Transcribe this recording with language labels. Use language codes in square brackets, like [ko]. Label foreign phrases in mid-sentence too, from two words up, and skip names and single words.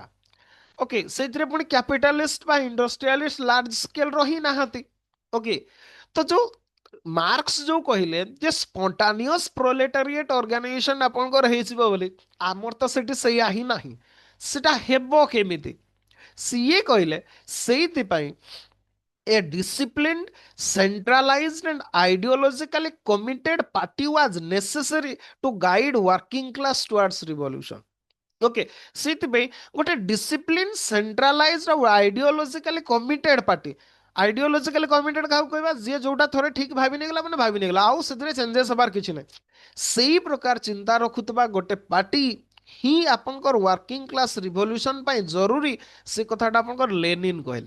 [or] ଓକେ, ସେଇଥିରେ ପୁଣି କ୍ୟାପିଟାଲିଷ୍ଟ ବା ଇଣ୍ଡଷ୍ଟ୍ରିଆଲିଷ୍ଟ [en] large scale [or] ହିଁ ନାହାନ୍ତି। ଓକେ, ତ ଯୋଉ ମାର୍କ୍ସ ଯୋଉ କହିଲେ ଯେ [en] spontaneous proletariat organization [or] ଆପଣଙ୍କର ହେଇଯିବ ବୋଲି, ଆମର ତ ସେଠି ସେଇଆ ହିଁ ନାହିଁ। ସେଟା ହେବ କେମିତି? ସିଏ କହିଲେ ସେଇଥିପାଇଁ [en] a disciplined, centralized, and ideologically committed party was necessary to guide working class towards revolution. [or] ଓକେ, ସେଇଥିପାଇଁ ଗୋଟେ ଡିସିପ୍ଲିନ, ସେଣ୍ଟ୍ରାଲାଇଜଡ ଆଉ [en] ideologically committed party. ideologically committed [or] କାହାକୁ କହିବା? ଯିଏ ଯୋଉଟା ଥରେ ଠିକ ଭାବି ନେଇଗଲା ମାନେ ଭାବି ନେଇଗଲା, ଆଉ ସେଥିରେ ଚେଞ୍ଜେସ ହବାର କିଛି ନାହିଁ। ସେଇ ପ୍ରକାର ଚିନ୍ତା ରଖୁଥିବା ଗୋଟେ ପାର୍ଟି ହିଁ ଆପଣଙ୍କର [en] working class revolution [or] ପାଇଁ ଜରୁରୀ, ସେ କଥାଟା ଆପଣଙ୍କର ଲେନିନ କହିଲେ।